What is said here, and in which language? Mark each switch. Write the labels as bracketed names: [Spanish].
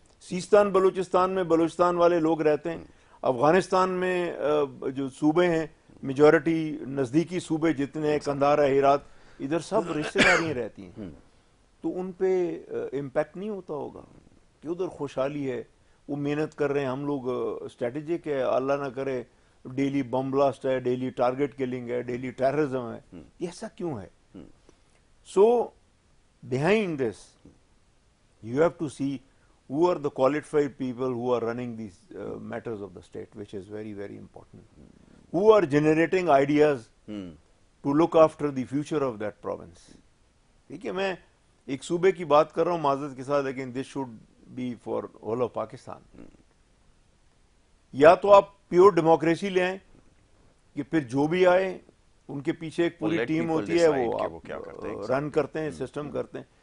[Urdu] سیستان بلوچستان میں بلوچستان والے لوگ رہتے ہیں, افغانستان میں جو صوبے ہیں میجورٹی نزدیکی صوبے جتنے ہیں, قندھار ہے, ہیرات, ادھر سب رشتہ داریاں رہتی ہیں. تو ان پہ امپیکٹ نہیں ہوتا ہوگا کہ ادھر خوشحالی ہے, وہ محنت کر رہے ہیں. ہم لوگ اسٹریٹجک ہے, اللہ نہ کرے ڈیلی بم بلاسٹ ہے, ڈیلی ٹارگٹ کلنگ ہے, ڈیلی ٹیررزم ہے. یہ ایسا کیوں ہے؟ سو [English] behind this you have to see who are the qualified people who are running these matters of the state, which is very very important. Who are generating ideas to look after the future of that province. [Urdu] ٹھیک ہے, میں ایک صوبے کی بات کر رہا ہوں معذرت کے ساتھ, لیکن [English] this should be for all of Pakistan. [Urdu] یا تو آپ پیور ڈیموکریسی لے آئیں کہ پھر جو بھی آئے ان کے پیچھے ایک پوری ٹیم ہوتی ہے, وہ رن کرتے ہیں, سسٹم کرتے ہیں.